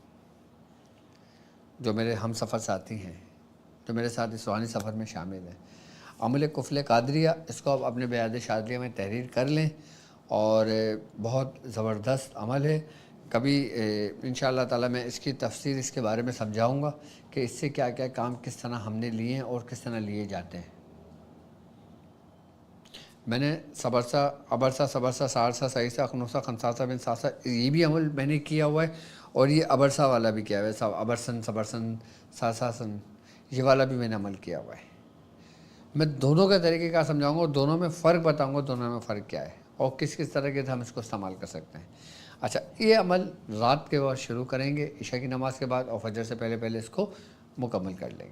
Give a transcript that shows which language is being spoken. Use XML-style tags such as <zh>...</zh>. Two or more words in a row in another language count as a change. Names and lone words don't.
<ur>جو میرے ہم سفر ساتھی ہیں، جو میرے ساتھ اس روحانی سفر میں شامل ہیں، عمل کفل قادریہ، اس کو آپ اپنے بیاد شاذلیہ میں تحریر کر لیں، اور بہت زبردست عمل ہے. کبھی انشاءاللہ تعالی میں اس کی تفسیر اس کے بارے میں سمجھاؤں گا کہ اس سے کیا کیا کام کس طرح ہم نے لیے ہیں اور کس طرح لیے جاتے ہیں. میں نے سبرسہ، ابرسہ، سبرسہ، سہرسہ، سہیسہ، خنوسہ، خنساسہ بن ساسہ، یہ بھی عمل میں نے کیا ہوا ہے، اور یہ ابرسہ والا بھی کیا ہوا ہے، ابرسن، سبرسن، ساساسن، یہ والا بھی میں نے عمل کیا ہوا ہے. میں دونوں کا طریقہ کار سمجھاؤں گا اور دونوں میں فرق بتاؤں گا، دونوں میں فرق کیا ہے اور کس کس طرح کے ہم اس کو استعمال کر سکتے ہیں. اچھا، یہ عمل رات کے وقت شروع کریں گے عشاء کی نماز کے بعد، اور فجر سے پہلے پہلے اس کو مکمل کر لیں گے.</ur>